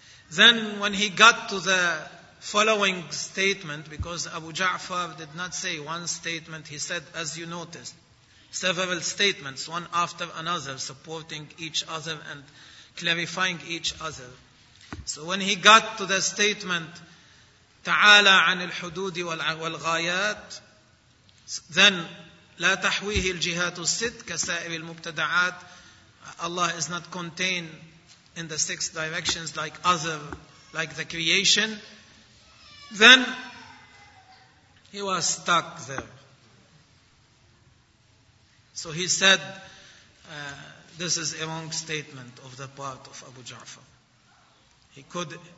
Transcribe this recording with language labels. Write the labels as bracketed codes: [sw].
[en] Then when he got to the following statement, because Abu Ja'far did not say one statement, he said, as you noticed, several statements, one after another, supporting each other and clarifying each other. So when he got to the statement, [ar] تعالى عن الحدود والغايات, then لا تحويه الجهات الست كسائر المبتدعات. [en] Allah is not contained in the six directions like the creation. Then he was stuck there. So he said, this is a wrong statement of the part of Abu Ja'far.